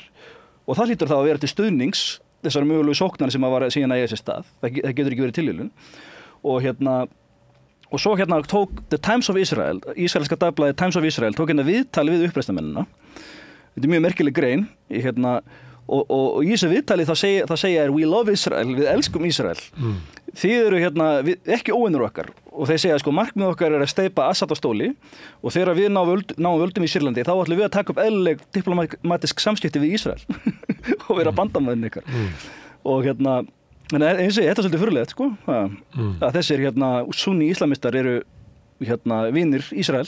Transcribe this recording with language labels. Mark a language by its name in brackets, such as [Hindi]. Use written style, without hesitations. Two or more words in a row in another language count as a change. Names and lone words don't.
[Icelandic] Og það hlýtur þá að vera til stuðnings þessar mögulegu sóknar sem að var síðan að eiga sér stað. Það getur ekki verið tilviljun. Og svo tók The Times of Israel, ísraelska dagblaðið Times of Israel, tók viðtali við uppreisnarmennina. Þetta mjög merkileg grein og í þessu viðtali það segja [English] we love Israel, [Icelandic] við elskum Ísrael. Þið eru ekki óvinir okkar og þeir segja markmið okkar er að steypa Assad á stóli og þegar við náum völdum í Sýrlandi þá ætlum við að taka upp eðlileg diplomatísk samskipti við Ísrael og vera bandamæðin ykkar. Og eins og þetta er svolítið furðulegt að þessir sunni íslamistar eru vinir Ísrael.